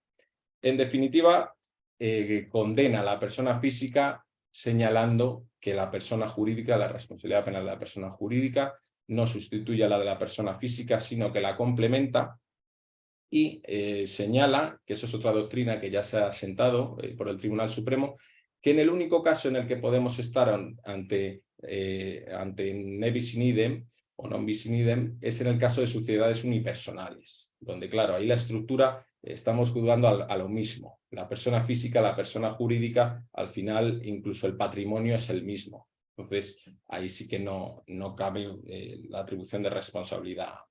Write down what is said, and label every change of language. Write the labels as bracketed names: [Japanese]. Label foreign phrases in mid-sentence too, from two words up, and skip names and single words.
[Spanish] En definitiva, condena a la persona física señalando que la persona jurídica, la responsabilidad penal de la persona jurídica, no sustituye a la de la persona física, sino que la complementa. Y señala, que eso es otra doctrina que ya se ha sentado por el Tribunal Supremo, que en el único caso en el que podemos estar ante [Latin] ne bis in idem [Spanish] o [Latin] non bis in idem [Spanish] es en el caso de sociedades unipersonales, donde, claro, ahí la estructura estamos juzgando a lo mismo. La persona física, la persona jurídica, al final incluso el patrimonio es el mismo. Entonces, ahí sí que no cabe la atribución de responsabilidad.